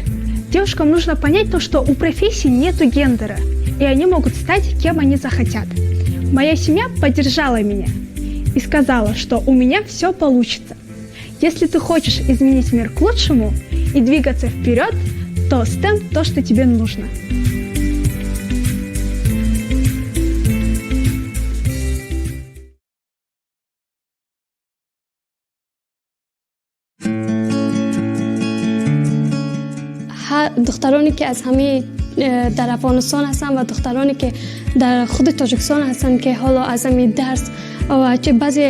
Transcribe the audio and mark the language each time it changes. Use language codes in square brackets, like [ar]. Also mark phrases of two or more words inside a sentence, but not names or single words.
[ru] Девушкам нужно понять то, что у профессий нету гендера, и они могут стать кем они захотят. Моя семья поддержала меня и сказала, что у меня все получится. Если ты хочешь изменить мир к лучшему и двигаться вперед, то STEM – то, что тебе нужно. [fa] دخترانی که از همه در افغانستان هستن و دخترانی که در خود تاجیکستان هستن که حالا از همین درس و چه بعضی